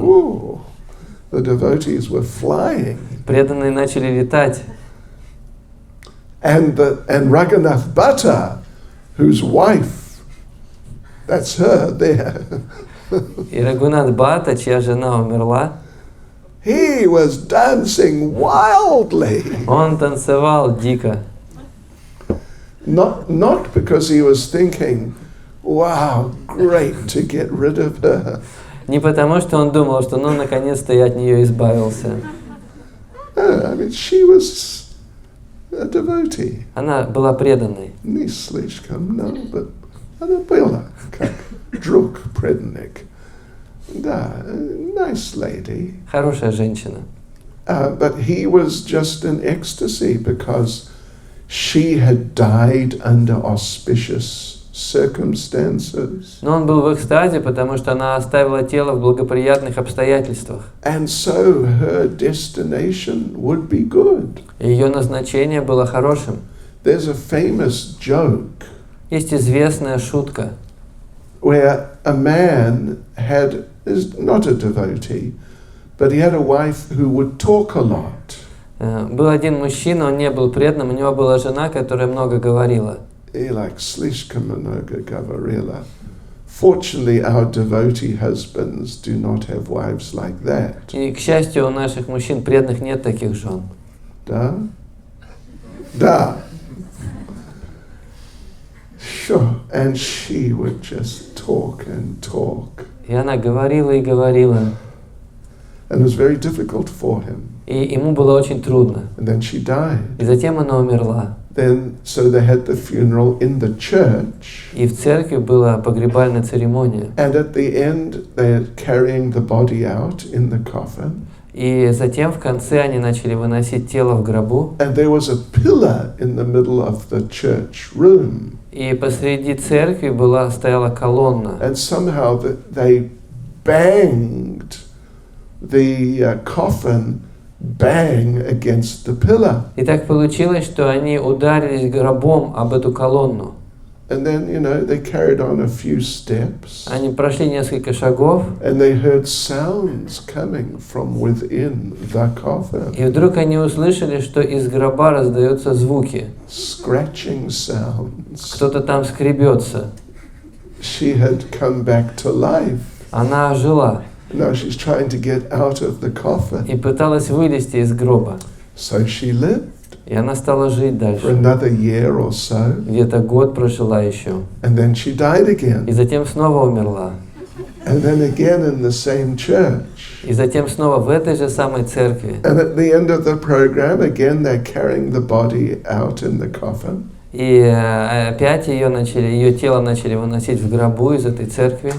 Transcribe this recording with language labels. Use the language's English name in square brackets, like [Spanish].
[English] Ooh, the devotees were flying. [Russian] Преданные начали летать. [English] And Raghunath Bhatta, whose wife, that's her there, [Russian] И Рагунат Бхатта, чья жена умерла, [English] he was dancing wildly. [Russian] он танцевал дико. [English] Not because he was thinking, wow, great to get rid of her. [Russian] Не потому, что он думал, что ну наконец-то я от нее избавился. [English] No, I mean, she was a devotee. [Russian] Она была преданной. Не слишком, [English] no, but [Russian] она была как друг преданник. Да, [English] nice lady. [Russian] Хорошая женщина. [English] But he was just in ecstasy because she had died under auspicious circumstances. [Russian] Но он был в экстазе, потому что она оставила тело в благоприятных обстоятельствах. [English] And so her destination would be good. [Russian] И ее назначение было хорошим. [English] There's a famous joke [Russian] Есть известная шутка, [English] where a man is not a devotee, but he had a wife who would talk a lot. [Russian] Был один мужчина, он не был преданным, у него была жена, которая много говорила. [English] He like [Russian] слишком много говорила. [English] Fortunately, our devotee husbands do not have wives like that. [Russian] И, к счастью, у наших мужчин преданных нет таких жен. Да? Да. [English] Sure. And she would just talk and talk. [Russian] И она говорила и говорила. [English] And it was very difficult for him. [Russian] И ему было очень трудно. [English] And then she died. [Russian] И затем она умерла. [English] Then, so they had the funeral in the church. [Russian] И в церкви была погребальная церемония. [English] And at the end, they're carrying the body out in the coffin. [Russian] И затем в конце они начали выносить тело в гробу. [English] And there was a pillar in the middle of the church room. [Russian] И посреди церкви стояла колонна. [English] And somehow they banged the coffin bang against the pillar. [Russian] И так получилось, что они ударились гробом об эту колонну. [English] And then, they carried on a few steps. [Russian] Они прошли несколько шагов. [English] And they heard sounds coming from within the coffin. [Russian] И вдруг они услышали, что из гроба раздаются звуки. [English] Scratching sounds. [Russian] Кто-то там скребется. [English] She had come back to life. [Russian] Она ожила. [English] Now she's trying to get out of the coffin. [Russian] И пыталась вылезти из гроба. [English] So she lived. [Russian] И она стала жить [English] For [Russian] дальше. [English] another year or so. [Russian] Где-то год прожила еще. [English] And then she died [Russian] И [English] again. [Russian] затем снова умерла. [English] And then again in the same church. [Russian] И затем снова в этой же самой церкви. [English] And at the end of the program, again they're carrying the body out in the coffin. [Russian] И опять ее тело начали выносить в гробу из этой церкви.